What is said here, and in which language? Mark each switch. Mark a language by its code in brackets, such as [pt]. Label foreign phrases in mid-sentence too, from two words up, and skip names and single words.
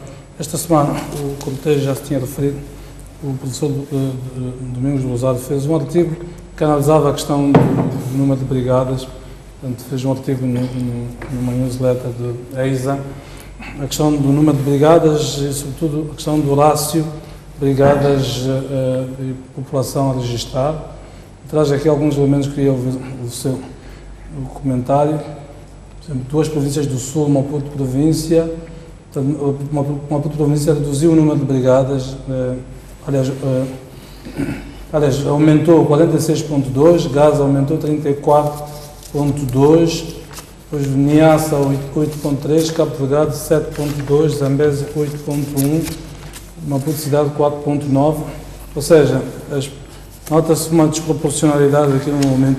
[pt] Esta semana, o Comitê já se tinha referido, o professor Domingos Lousado fez um artigo que analisava a questão do número de brigadas, portanto, fez um artigo numa newsletter do EISA, a questão do número de brigadas e, sobretudo, a questão do rácio brigadas e população a registrar. Traz aqui alguns elementos que queria ouvir o seu comentário. Por exemplo, 2 províncias do Sul, Maputo província. Maputo província reduziu o número de brigadas, aliás, aumentou 46,2, Gaza aumentou 34,2, depois Niassa 8,3, Cabo Delgado 7,2, Zambésia 8,1, Maputo Cidade 4,9, ou seja, nota-se uma desproporcionalidade aqui no momento.